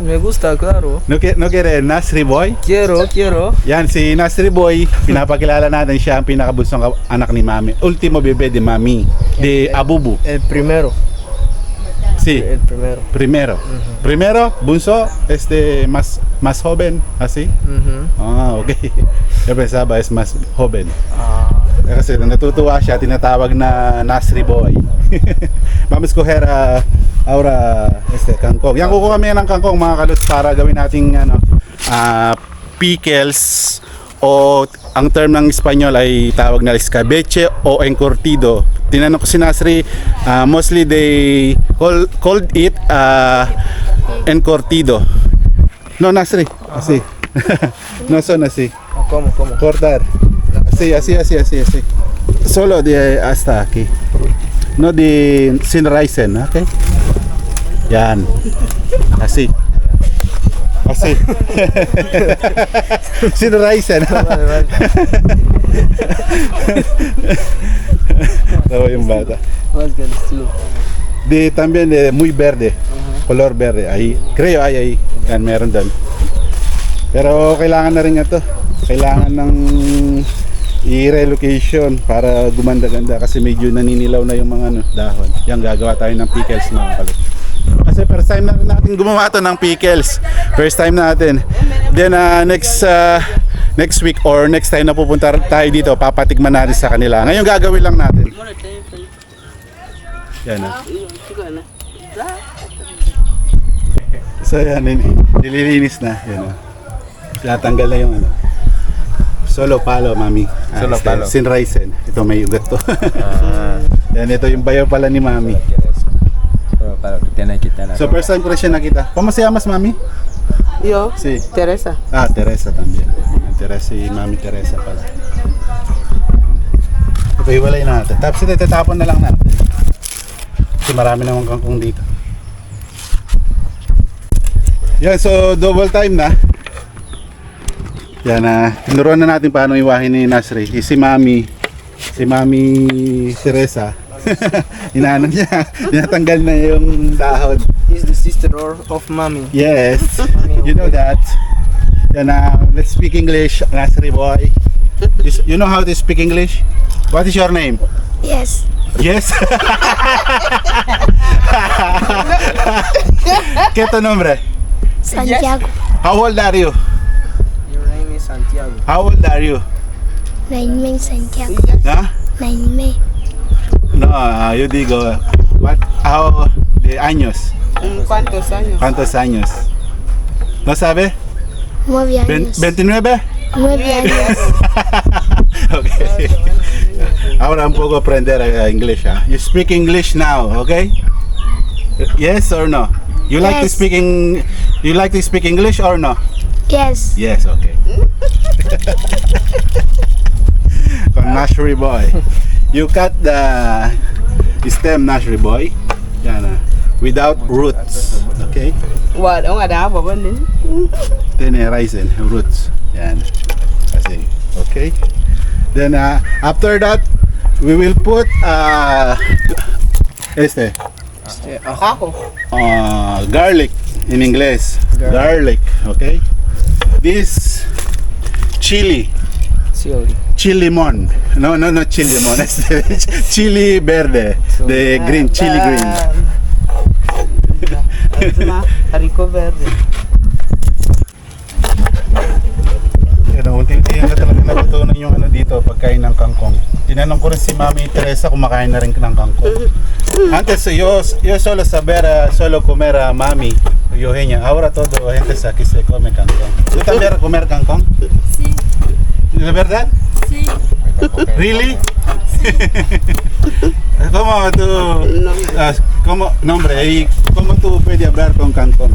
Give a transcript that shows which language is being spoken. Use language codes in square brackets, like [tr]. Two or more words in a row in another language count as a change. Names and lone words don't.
[es] Me gusta, claro. no quiere Nasri boy? Quiero. [tl] Yan, si Nasri boy, pinapakilala natin siya ang pinakabunsong anak ni Mami. [es] Ultimo bebé de Mami, de Abubu. El primero. Sí, El primero. primero. Primero, bunso, más joven, así. Ah, okay. Yo pensaba es más joven. [tl] Kasi natutuwa siya, tinatawag na Nasri boy. [es] Vamos coger ahora kangkong. [tl] Yan, kukuha kami ng kangkong mga kaluts para gawin nating pickles, o ang term ng Espanyol ay tawag na [es] escabeche o encurtido. [tl] Tinanong ko si Nasri, [en] mostly they called it encurtido. [es] No, Nasri, así. No son así. ¿Cómo? Cortar. Así. Solo de hasta aquí. No de sin raisen, ¿ok? Yan. Así. Sin raisen. [tl] Tawa yung bata. [es] También de muy verde. Color verde. Ahí. Creo ahí. [tl] Yan, meron doon. Pero kailangan na rin ito. Kailangan ng i-relocation para gumanda-ganda kasi medyo naninilaw na yung mga dahon. Yan, gagawa tayo ng pickles mga kalit. Kasi [en] first time [tl] na rin natin gumawa ito ng pickles. [en] First time natin. [tl] Then [en] next week or next time [tl] na pupunta tayo dito, papatikman natin sa kanila. Ngayon gagawin lang natin. Yan na. So yan, nililinis na. Yan na. Tinatanggal na yung solo palo, Mami. [es] Solo palo. [tl] Sin raisen. Ito may ugat to. Yan, ito yung bayo pala ni Mami. [es] Para que tiene que quitar. [tl] So [en] first time [tl] ko rin siya nakita. [es] ¿Cómo se llamas, Mami? Yo, Sí. Teresa. Teresa también. Teresa y Mami Teresa pala. [tl] Ito iwalay natin. Tapos ito tatapon na lang natin. Kasi marami namang kangkong dito. Yan, so double time na. Yan, tinuruan na natin paano iwahin ni Nasri. Si Mami Teresa. Inaano niya, tinatanggal na yung dahon. [en] He's the sister of mommy. Yes, you know that. Yan, let's speak English, Nasri boy. You know how to speak English? What is your name? Yes. Yes. [es] ¿Qué tu nombre? Santiago. [en] How old are you? Your name is Santiago. How old are you? Naime Santiago. Huh? Naime. [es] No, yo digo, how de años? ¿Cuántos años? ¿Cuántos años? ¿No sabe? 9 años. 29? 9 años. [en] Okay. [es] Ahora un poco aprender inglés. [en] You speak English now, okay? Yes or no? You like to Yes. You like to speak English or no? Yes. Yes, okay. Con Nasri boy. You cut the stem, Nasri boy. Yan, without roots, okay? What? Ang ada apa ba din? [es] Tiene raíces, [tl] roots. Yan. Kasi, [en] okay? Then after that, we will put [tl] Ako. [en] garlic in English. Garlic, okay? This chili. Chili limon. [es] No, chili limon. Chili verde. [en] The green, chili green. [fr] Haricot verde. [tl] Unti-unti na talaga natutunan yung dito, pagkain ng kangkong. Tinanong ko rin si Mami Teresa kung makain na rin ng kangkong. [es] Antes yo solo solo comer a Mami Eugenia. Ahora todo gente aquí se come kangkong. ¿Tú también comer kangkong? Sí. ¿De verdad? Sí. [en] Really? [es] ¿Cómo tú, cómo, nombre, y cómo tú puedes hablar con Cantón?